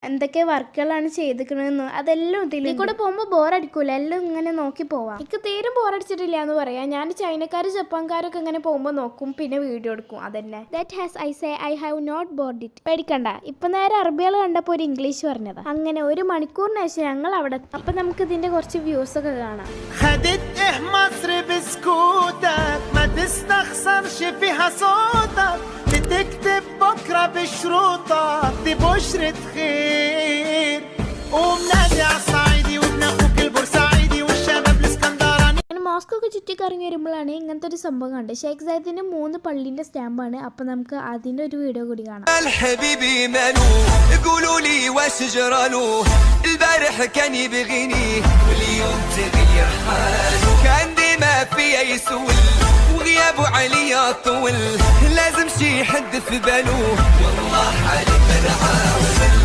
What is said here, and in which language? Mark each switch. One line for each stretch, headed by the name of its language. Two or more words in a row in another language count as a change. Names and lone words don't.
Malayalam: എന്തൊക്കെ വർക്കുകളാണ് ചെയ്തിരിക്കണമെന്ന് അതെല്ലാം ഇതിൽ കൂടെ പോകുമ്പോൾ ബോറടിക്കൂല, എല്ലാം ഇങ്ങനെ നോക്കി പോവാം. എനിക്ക് തീരും ബോറടിച്ചിട്ടില്ല എന്ന് പറയാം. ഞാൻ ചൈനക്കാർ ജപ്പാൻകാരൊക്കെ ഇങ്ങനെ പോകുമ്പോൾ നോക്കും, പിന്നെ വീഡിയോ എടുക്കും. അതന്നെ.
English: That has I say I have not bored it.
Malayalam: പേടിക്കണ്ട, ഇപ്പൊ നേരെ അറബികൾ കണ്ടപ്പോൾ ഒരു ഇംഗ്ലീഷ് പറഞ്ഞതാ. അങ്ങനെ 1 മണിക്കൂറിന് ശേഷം ഞങ്ങൾ അവിടെ. അപ്പൊ നമുക്ക് ഇതിന്റെ കുറച്ച് വ്യൂസ് ഒക്കെ കാണാം.
Arabic: تكتب بكرة بشروطك دي بشرة خير ومنادي عالصعيدي وابن اخوك البورسعيدي والشباب الاسكندراني.
Malayalam: മോസ്കോ ഒക്കെ ചുറ്റിക്കറങ്ങി വരുമ്പോഴാണ് ഇങ്ങനത്തെ ഒരു സംഭവം കണ്ടത്. ഷേഖ് സയ്യിദിന്റെ 3 പള്ളിന്റെ സ്റ്റാമ്പാണ്. അപ്പൊ നമുക്ക് അതിന്റെ ഒരു വീഡിയോ കൂടി കാണാം.
Arabic: البارح كان يبغيني واليوم تغير حاله كان ديما فيا يسول وغيابه عليا طول لازم شي حد في باله والله حالي ما نعاود